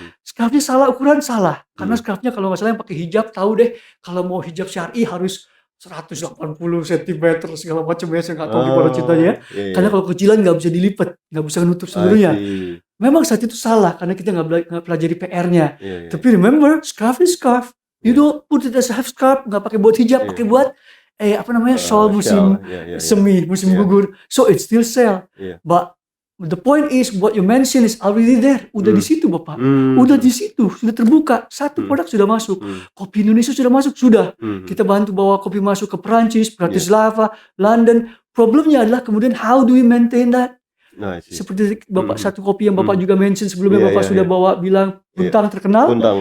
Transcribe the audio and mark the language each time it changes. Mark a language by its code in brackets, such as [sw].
[id] Scarfnya salah ukuran salah, karena scarfnya kalau nggak salah yang pakai hijab tahu deh, kalau mau hijab syar'i harus 180 cm segala macam ya, saya nggak tahu gimana ceritanya ya. Karena kalau kecilan nggak bisa dilipat, nggak bisa nutup seluruhnya. Memang saat itu salah karena kita nggak pelajari PR-nya. [en] Tapi remember, scarf is scarf. You don't put it as a half scarf, [id] nggak pakai buat hijab, pakai buat shawl musim semi, musim gugur. [en] So it still sell. But the point is what you mention is already there. [id] Udah di situ Bapak. Udah di situ, sudah terbuka. Satu produk sudah masuk. Kopi Indonesia sudah masuk, sudah. Kita bantu bawa kopi masuk ke Perancis, Bratislava, London. Problemnya adalah kemudian [en] how do we maintain that? [id] Seperti Bapak satu kopi yang Bapak juga mention sebelumnya, Bapak sudah bawa bilang Buntang terkenal.